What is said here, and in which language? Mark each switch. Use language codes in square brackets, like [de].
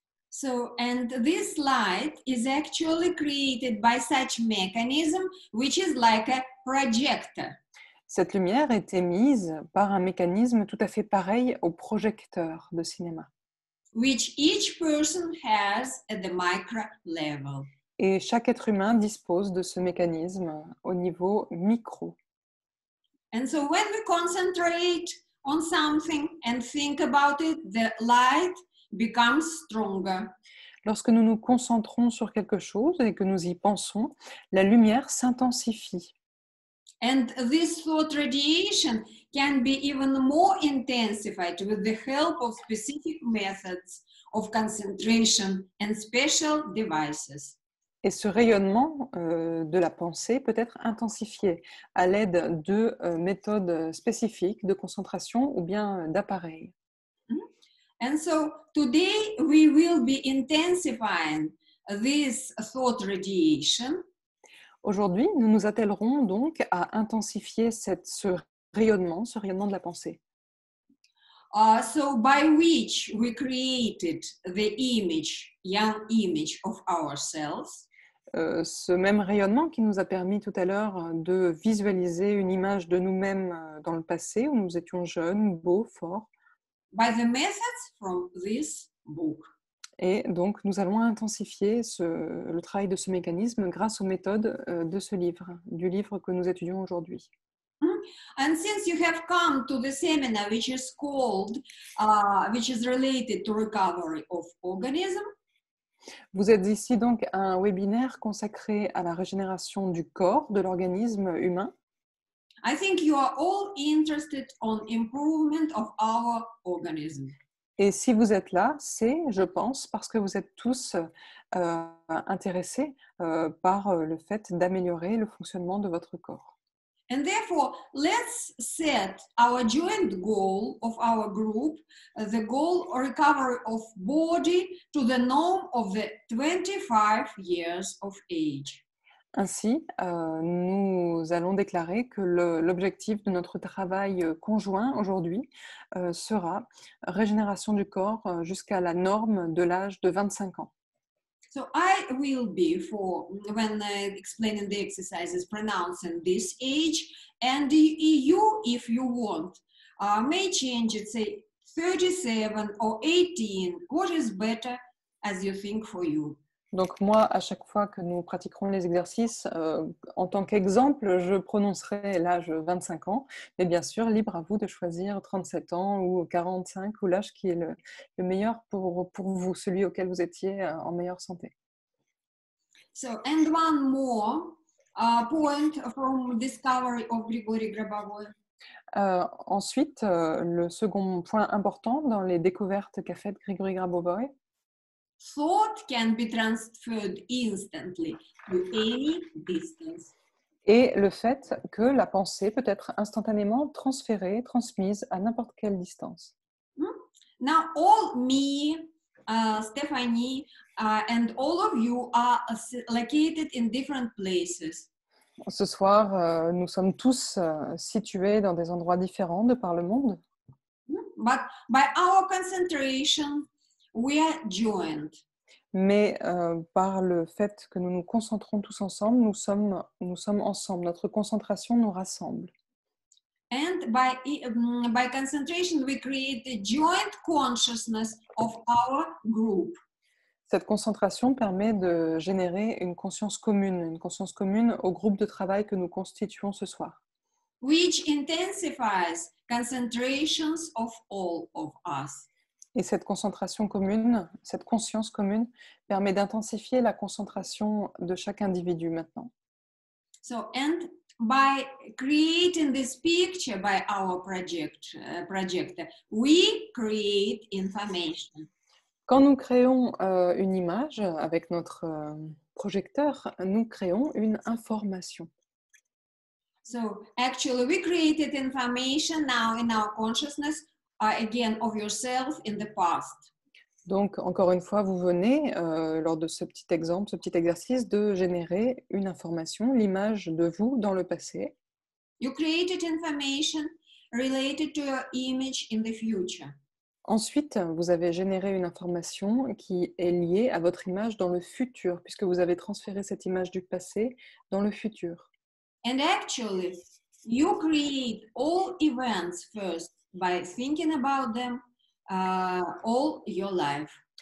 [en] So, and this light is actually created by such mechanism, which is like a projector. [fr] Cette lumière est émise par un mécanisme tout à fait pareil au projecteur de cinéma. [en] Which each person has at the micro level. [fr] Et chaque être humain dispose de ce mécanisme au niveau micro. [en] And so when we concentrate on something and think about it, the light becomes stronger. [fr] Lorsque nous nous concentrons sur quelque chose et que nous y pensons, la lumière s'intensifie. [en] And this thought radiation can be even more intensified with the help of specific methods of concentration and special devices. [fr] Et ce rayonnement de la pensée peut être intensifié à l'aide de méthodes spécifiques de concentration ou bien d'appareils. [en] And so today we will be intensifying this thought radiation. [fr] Aujourd'hui, nous nous attellerons donc à intensifier ce rayonnement de la pensée. [en] So by which we created the image, young image of ourselves. [fr] Ce même rayonnement qui nous a permis tout à l'heure de visualiser une image de nous-mêmes dans le passé, où nous étions jeunes, beaux, forts. [en] By the methods from this book. [fr] Et donc, nous allons intensifier le travail de ce mécanisme grâce aux méthodes de ce livre, du livre que nous étudions aujourd'hui. [en] And since you have come to the seminar, which is called, which is related to recovery of organism. [fr] Vous êtes ici donc à un webinaire consacré à la régénération du corps, de l'organisme humain. [en] I think you are all interested on improvement of our organism. [fr] Et si vous êtes là, c'est, je pense, parce que vous êtes tous intéressés par le fait d'améliorer le fonctionnement de votre corps. [en] And therefore, let's set our joint goal of our group, the goal of recovery of body to the norm of the 25 years of age. [fr] Ainsi, nous allons déclarer que l'objectif de notre travail conjoint aujourd'hui sera régénération du corps jusqu'à la norme de l'âge de 25 ans. [en] So I will be, when explaining the exercises, pronouncing this age, and you, if you want, may change it, say 37 or 18, what is better as you think for you. [fr] Donc moi, à chaque fois que nous pratiquerons les exercices, en tant qu'exemple, je prononcerai l'âge 25 ans, mais bien sûr, libre à vous de choisir 37 ans ou 45 ou l'âge qui est le meilleur pour vous, celui auquel vous étiez en meilleure santé. [en] So, and one more point from discovery of Grigory Grabovoy. [fr] Ensuite, le second point important dans les découvertes qu'a faites Grigory Grabovoy, [en] thought can be transferred instantly to any distance. [fr] Et le fait que la pensée peut être instantanément transférée, transmise à n'importe quelle distance. [en] Now, all me, Stephanie, and all of you are located in different places. [fr] Ce soir, nous sommes tous situés dans des endroits différents de par le monde. [en] But by our concentration, we are joined. [fr] Mais par le fait que nous nous concentrons tous ensemble, nous sommes ensemble. Notre concentration nous rassemble. [en] And by concentration, we create a joint consciousness of our group. [fr] Cette concentration permet de générer une conscience commune au groupe de travail que nous constituons ce soir. [en] Which intensifies concentrations of all of us. [fr] Et cette concentration commune, cette conscience commune, permet d'intensifier la concentration de chaque individu maintenant. [en] So, and by creating this picture by our projector, we create information. [fr] Quand nous créons une image avec notre projecteur, nous créons une information. [en] So actually, we created information now in our consciousness, again, of yourself in the past. [fr] Donc, encore une fois, vous venez, lors de ce petit exemple, ce petit exercice, de générer une information, l'image de vous dans le passé. [en] You created information related to your image in the future. [fr] Ensuite, vous avez généré une information qui est liée à votre image dans le futur, puisque vous avez transféré cette image du passé dans le futur. [en] And actually, you create all events first by thinking about them all your life.